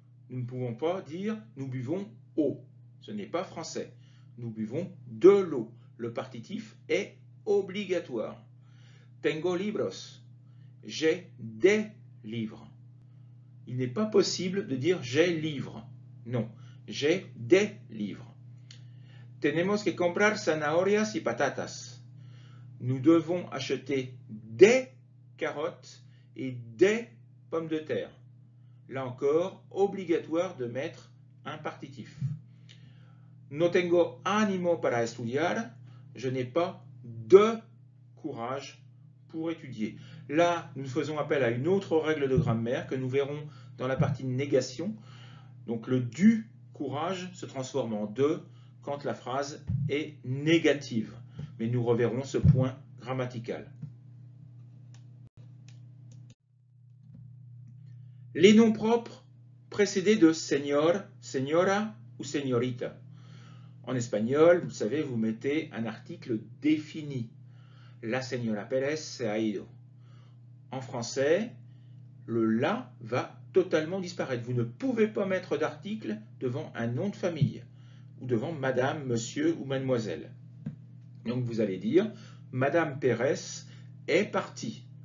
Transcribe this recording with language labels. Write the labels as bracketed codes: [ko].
[fr] Nous ne pouvons pas dire nous buvons eau. Ce n'est pas français. Nous buvons de l'eau. Le partitif est obligatoire. [es] Tengo libros. [fr] J'ai des livres. Il n'est pas possible de dire j'ai livres. Non, j'ai des livres. [es] Tenemos que comprar zanahorias y patatas. [fr] Nous devons acheter des carottes et des pommes de terre. Là encore, obligatoire de mettre un partitif. [es] No tengo ánimo para estudiar. [fr] Je n'ai pas de courage pour étudier. Là, nous faisons appel à une autre règle de grammaire que nous verrons dans la partie négation. Donc le du courage se transforme en de quand la phrase est négative. Mais nous reverrons ce point grammatical. Les noms propres précédés de señor, señora ou señorita. En espagnol, vous savez, vous mettez un article défini. [es] La señora Pérez se ha ido. [fr] En français, le la va totalement disparaître. Vous ne pouvez pas mettre d'article devant un nom de famille ou devant madame, monsieur ou mademoiselle. Donc vous allez dire madame Pérez est partie.